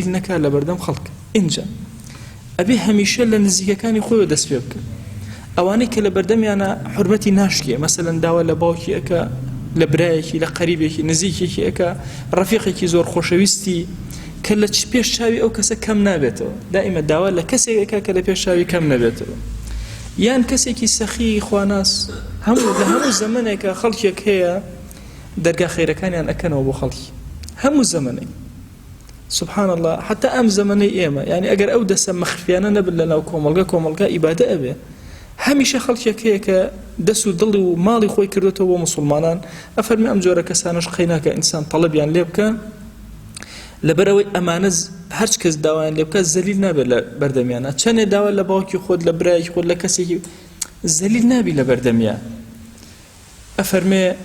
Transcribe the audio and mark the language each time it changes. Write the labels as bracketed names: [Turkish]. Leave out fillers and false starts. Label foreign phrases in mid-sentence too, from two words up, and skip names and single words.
[Central Kurdish] نەکا لە بەردەم خەڵک اینجا ئەبێ هەمیشە لە نزیکەکانی خۆیەوە دەست پێ بکە ئەوانەی کە لە بەردەمیانە حورمەتی ناشکێ مەسەلەن داوا لە باوکی ئەکە لە برایەکی لە قەریبێکی نزیکێکی ئەکە ڕەفیقێکی زۆر خۆشەویستی کە لە پێش چاوی ئەو کەسە کەم نابێتەوە دائیمە داوا لە کەسێکەکە کە لە پێش چاوی کەم نەبێتەوە یان کەسێکی سەخی خواناس هەموو لە هەموو زەمانێکە خەڵکێک هەیە دەرگا خەیرەکانیان ئەکەنەوە بۆ خەڵکی هەموو زەمانێک [Arabic] سبحان الله [Central Kurdish] حتى ئەم زەمانەی ئێمە یعنی ئەگەر ئەو دەسە مەخفیانە نەبن لەناو کۆمەڵگە ئیبادە ئەبێ هەمیشە خەڵکێک هەیە کە دەست و دڵی و ماڵی خۆی کردوێتەوە بۆ مسلمانان ئەفەرمی ئەم جۆرە کەسانش قەیناکە ئینسان تەڵەبیان لێ بکە لەبەرەوەی ئەمانە هەرچ کەس داوایان لێ بکە زەلیل نابێت لە بەردەمیانە چەندێ داوا لە باوکی خۆت لە برایەکی خۆت لە کەسێکی زەلیل نابی لە بەردەمیان ئەفەرمێ